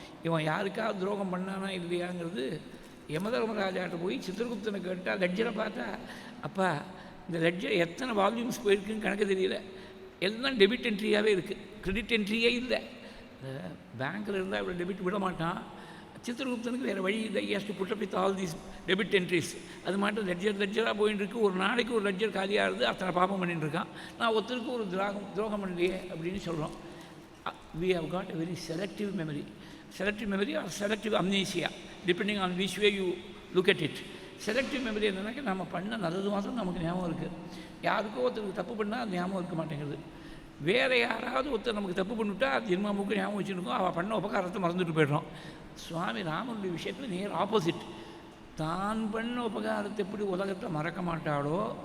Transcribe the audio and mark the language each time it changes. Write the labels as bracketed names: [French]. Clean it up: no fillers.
[Tamil] இவன் யாருக்காவது துரோகம் பண்ணானா இல்லையாங்கிறது யமதர்மராஜாட்ட போய் சித்திரகுப்தனை கேட்டால், லெட்ஜரை பார்த்தா, அப்பா இந்த லெட்ஜர் எத்தனை வால்யூம்ஸ் போயிருக்குன்னு கணக்கு தெரியல, எல்லாம் டெபிட் என்ட்ரியாகவே இருக்குது, கிரெடிட் என்ட்ரியே இல்லை. பேங்க்கில் இருந்தால் இவ்வளோ டெபிட் விட மாட்டான். சித்திரகுப்தனுக்கு வேறு வழி இல்லை, [English] He has to put up with all these debit entries. [Tamil] அது மட்டும் லெட்ஜராக போயின்னு இருக்குது. ஒரு நாளைக்கு ஒரு லெட்ஜர் காலியாக இருந்து அத்தனை பாப்பம் பண்ணிட்டு இருக்கான். நான் ஒருத்தருக்கு ஒரு துரோகம் பண்ணலையே அப்படின்னு சொல்கிறோம். [English] we have got a very selective memory or selective amnesia depending on which way you look at it. [Tamil] Selective memory என்னன்னாக்க நம்ம பண்ண நல்லது மாத்திரம் நமக்கு ஞாபகம் இருக்குது. யாருக்கோ ஒருத்தருக்கு தப்பு பண்ணால் அது ஞாபகம் இருக்க மாட்டேங்குது. வேறு யாராவது ஒருத்தர் நமக்கு தப்பு பண்ணிவிட்டா அது ஜென்மாவுக்கு ஞாபகம் வச்சுருக்கோம், அவள் பண்ண உபகாரத்தை மறந்துட்டு போய்ட்றோம். சுவாமி ராமனுடைய விஷயத்தில் நேர் ஆப்போசிட். தான் பண்ண உபகாரத்தை எப்படி உலகத்தை மறக்க மாட்டாளோ